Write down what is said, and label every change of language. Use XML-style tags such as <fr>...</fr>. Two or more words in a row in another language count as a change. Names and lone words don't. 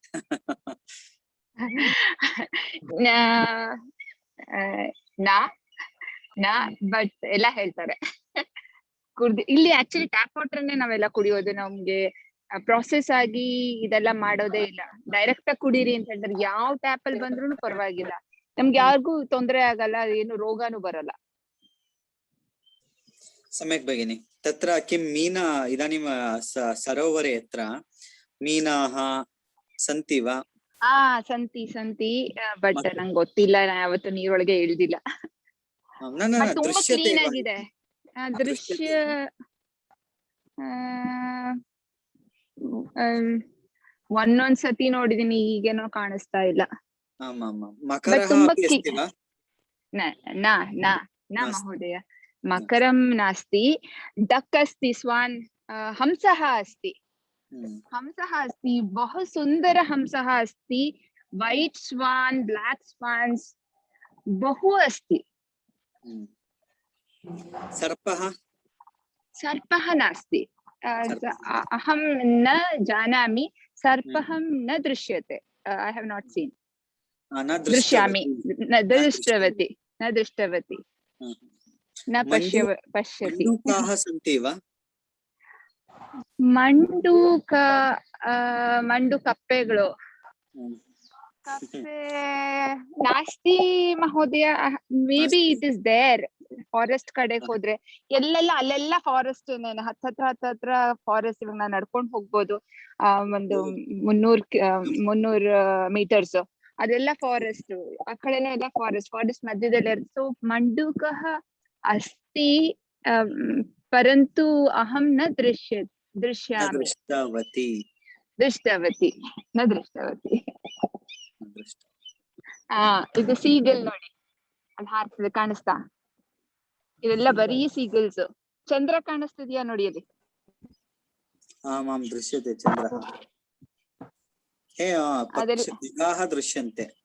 <kn>ಬಟ್ ಎಲ್ಲ ಹೇಳ್ತಾರೆ ಇಲ್ಲಿ</kn> <en>actually tap water-ne</en> <kn>ನಾವೆಲ್ಲ ಕುಡಿಯೋದು. ನಮ್ಗೆ ಪ್ರಾಸೆಸ್ ಆಗಿ ಇದೆಲ್ಲ ಮಾಡೋದೇ ಇಲ್ಲ, ಡೈರೆಕ್ಟ್ ಆಗಿ ಕುಡೀರಿ ಅಂತ ಹೇಳ್ತಾರೆ. ಯಾವ ಟ್ಯಾಪ್ ಅಲ್ಲಿ ಬಂದ್ರು ಪರವಾಗಿಲ್ಲ, ನಮ್ಗೆ ಯಾರಿಗೂ ತೊಂದರೆ ಆಗಲ್ಲ, ಏನು ರೋಗಾನು ಬರಲ್ಲ.</kn> <sa>सम्यक् भगिनी. तत्र किं मीना इदानीं सरोवरे यत्र मीनाः सन्ति वा?</sa> <kn>ಸಂತಿ ಬಟ್ ನಂಗೆ ಗೊತ್ತಿಲ್ಲ, ನಾ ಯಾವತ್ತು ನೀರೊಳಗೆ ಇಳ್ದಿಲ್ಲ. ತುಂಬಾ ಕ್ಲೀನ್ ಆಗಿದೆ ದೃಶ್ಯ. ಒಂದೊಂದ್ಸತಿ ನೋಡಿದೀನಿ, ಈಗೇನೋ ಕಾಣಿಸ್ತಾ ಇಲ್ಲ.</kn> <sa>ಮಹೋದಯ ಮಕರಂ ನಾಸ್ತಿ. ಡಕ್ अस्ति, स्वान् हंसः अस्ति. बहु सुंदर हंसः अस्ति.</sa> <en>white swan, black swans</en> <sa>बहु अस्ति. सर्पः नास्ति. अहं न जानामि, सर्पः न दृश्यते.</sa> <en>I have not seen.</en> <sa>दृश्यामि, न दृष्टवती. न पश्यति. मण्डूकाः सन्ति वा? कप्पेಗಳು ನಾಸ್ತಿ ಮಹೋದಯ.</sa> <en>May be it is there.</en> <kn>ಫಾರೆಸ್ಟ್ ಕಡೆ ಹೋದ್ರೆ ಅಲ್ಲೆಲ್ಲ ಫಾರೆಸ್ಟ್ ಹತ್ರ ಫಾರೆಸ್ಟ್. ಇವಾಗ ನಾವು ನಡ್ಕೊಂಡು ಹೋಗ್ಬೋದು, ಒಂದು 300 ಮೀಟರ್ಸ್, ಅದೆಲ್ಲ ಫಾರೆಸ್ಟ್. ಆ ಕಡೆನೇ ಎಲ್ಲ ಫಾರೆಸ್ಟ್ ಮಧ್ಯದಲ್ಲೇ. ಸೊ</kn> <sa>ಮಂಡೂಕಃ अस्ति, परंतु अहं न दृश्यामि. दृष्टवती.</sa> <kn>ಇದು ಸೀಗಲ್ ನೋಡಿ, ಅದು ಹಾರ್ತದೆ, ಕಾಣಿಸ್ತಾ? ಇದೆಲ್ಲ ಬರೀ ಸೀಗಲ್ಸ್. ಚಂದ್ರ ಕಾಣಿಸ್ತಿದ್ಯಾ ನೋಡಿ ಅಲ್ಲಿ?</kn> <sa>ದೃಶ್ಯತೆ ಚಂದ್ರ. ದೃಶ್ಯಂತೆ</sa>